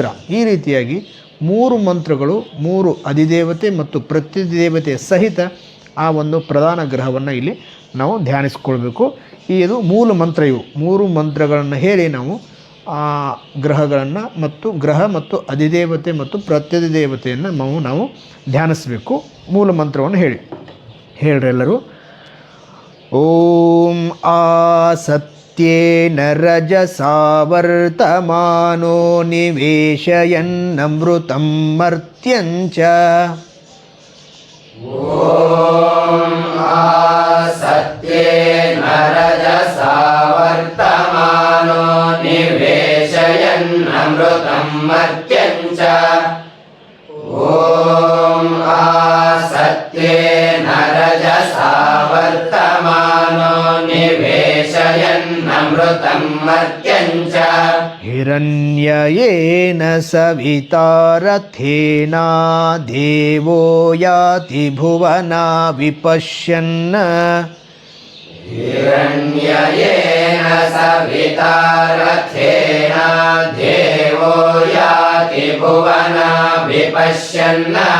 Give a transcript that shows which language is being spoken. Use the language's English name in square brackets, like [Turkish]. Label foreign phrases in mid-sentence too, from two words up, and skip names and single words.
[Kannada] ಈ ರೀತಿಯಾಗಿ 3 ಮಂತ್ರಗಳು 3 ಅಧಿದೇವತೆ ಮತ್ತು ಪ್ರತ್ಯಧಿದೇವತೆ ಸಹಿತ ಆ ಒಂದು ಪ್ರಧಾನ ಗ್ರಹವನ್ನು ಇಲ್ಲಿ ನಾವು ಧ್ಯಾನಿಸ್ಕೊಳ್ಬೇಕು. ಇದು ಮೂಲ ಮಂತ್ರ. ಇವು 3 ಮಂತ್ರಗಳನ್ನು ಹೇಳಿ ನಾವು ಆ ಗ್ರಹಗಳನ್ನು ಮತ್ತು ಗ್ರಹ ಮತ್ತು ಅಧಿದೇವತೆ ಮತ್ತು ಪ್ರತ್ಯಧಿದೇವತೆಯನ್ನು ನಾವು ಧ್ಯಾನಿಸಬೇಕು. ಮೂಲ ಮಂತ್ರವನ್ನು ಹೇಳ್ರಿ ಎಲ್ಲರೂ. [Sanskrit] ಓಂ ಆಸತ್ಯೇನ ರಜಸಾ ವರ್ತಮಾನೋ ನಿವೇಶಯನ್ನಮೃತಂ ಮರ್ತ್ಯಂಚ. ಓಂ ಆಸತ್ಯೇನ ರಜಸಾ ವರ್ತಮಾನೋ ನಿವೇಶಯನ್ನಮೃತಂ ಮರ್ತ್ಯಂಚ. ಓಂ ಆಸತ್ಯೇನ ರಜಸಾ ವರ್ತಮಾನೋ ನಿವೇಶಯನ್ನಮೃತಂ ಮರ್ತ್ಯಂಚ. ಹಿರಣ್ಯಯೇನ ಸವಿತಾರಥೇನಾ ದೇವೋ ಯಾತಿ ಭುವನಾ ವಿಪಶ್ಯನ್ನ. हिरण्ययेन सविता रथेन देवो याति भुवना विपश्यन्.